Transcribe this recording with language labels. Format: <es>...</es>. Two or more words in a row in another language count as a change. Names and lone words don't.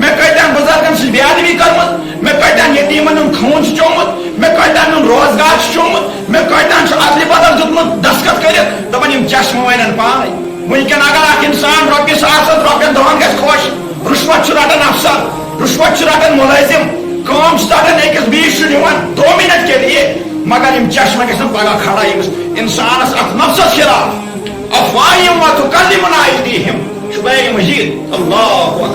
<ks>مےٚ کۭتیاہن بُزرگن سۭتۍ بے ادبی کٔرمٕژ مےٚ کۭتیاہن یتیٖمن ہُنٛد خوٗن چھُ چومُت مےٚ کۭتیاہن ہُنٛد روزگار چھُ چومُت مےٚ کۭتیاہن چھُ ادلہِ بدل دیُتمُت دستخط کٔرِتھ دپان یِم چشمہٕ ونن پانے وٕنکٮ۪ن اگر اکھ انسان رۄپیہِ ساس رۄپین دہن گژھِ خۄش رُشوت چھُ رٹان افسر رُشوت چھُ رٹان مُلٲزِم کٲم چھُ ژٹان أکِس بیٚیِس چھُ دِوان 2</ks> <ur>منٹ کے لیے</ur> <ks>مگر یِم چشمہٕ گژھن پگاہ کھڑا ییٚمِس انسانس اتھ نفسس خلاف</ks> <ar>افواہِم وتُکلِمُنا ایدیہم</ar> <ks>چھُ قرآنِ مجیٖد</ks> <ar>اللہ اکبر</ar>